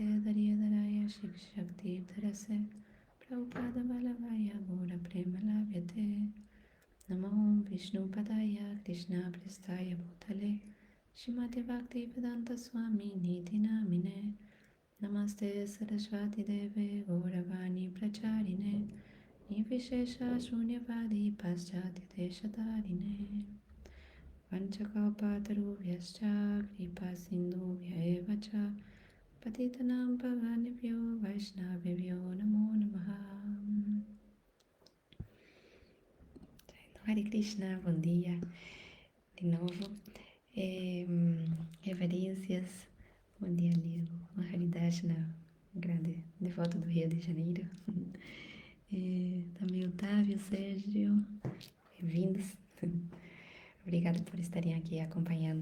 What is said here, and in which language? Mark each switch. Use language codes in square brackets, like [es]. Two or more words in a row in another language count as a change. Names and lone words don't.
[sa] दर्यदराय शक्ति धारसे प्रभुपाद वलवाय गोर प्रेम व्यते नमो विष्णु पादाय कृष्ण प्रेष्ठाय भूतले श्रीमते भक्ति वेदान्त स्वामी निति नामिने नमस्ते सरस्वती देवे गौरवाणी प्रचारिणे निविशेष शून्यवादी पश्चाति देशतारिणे वाञ्छाकल्पतरुभ्यश्च कृपा सिन्धुभ्य एव च पतितानाम् पावनेभ्यो वैष्णवेभ्यो नमो नमः. [pt] Hare Krishna, bom dia de novo. Reverências, bom dia Lilo, Maharidashna, grande devoto do Rio de Janeiro. Também Otávio, Sérgio, bem-vindos. Obrigada por estarem aqui acompanhando.